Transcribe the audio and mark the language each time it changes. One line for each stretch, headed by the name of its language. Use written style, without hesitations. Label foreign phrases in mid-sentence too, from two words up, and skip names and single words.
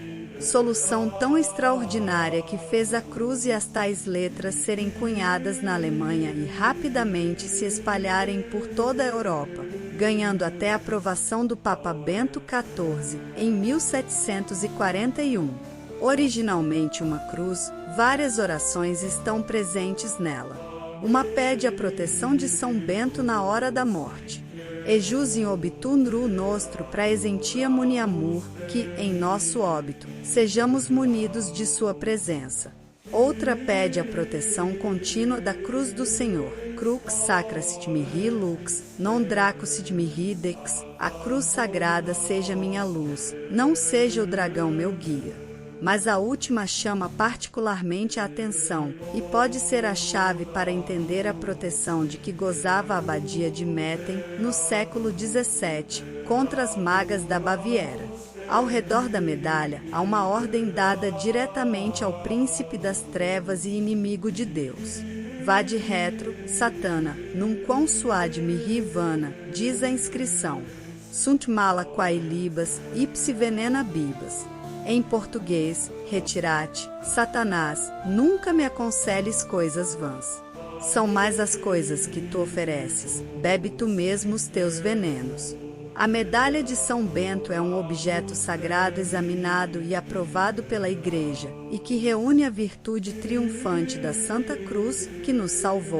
Portuguese: Solução tão extraordinária que fez a cruz e as tais letras serem cunhadas na Alemanha e rapidamente se espalharem por toda a Europa, ganhando até a aprovação do Papa Bento XIV em 1741. Originalmente uma cruz, várias orações estão presentes nela. Uma pede a proteção de São Bento na hora da morte.
Latin: Ejus in obitum nostro praesentia muniamur,
Portuguese: que, em nosso óbito, sejamos munidos de sua presença. Outra pede a proteção contínua da cruz do Senhor.
Latin: Crux sacra sit mihi lux, non draco sit mihi dex.
Portuguese: A cruz sagrada seja minha luz, não seja o dragão meu guia. Mas a última chama particularmente a atenção, e pode ser a chave para entender a proteção de que gozava a abadia de Metten, no século XVII, contra as magas da Baviera. Ao redor da medalha, há uma ordem dada diretamente ao príncipe das trevas e inimigo de Deus.
Latin: Vade retro, Satana, num quam suade mihi vana,
Portuguese: diz a inscrição.
Latin: Sunt mala quae libas, ipsi venena bibas.
Portuguese: Em português, retirate, Satanás, nunca me aconselhes coisas vãs. São mais as coisas que tu ofereces, bebe tu mesmo os teus venenos. A medalha de São Bento é um objeto sagrado examinado e aprovado pela Igreja, e que reúne a virtude triunfante da Santa Cruz que nos salvou.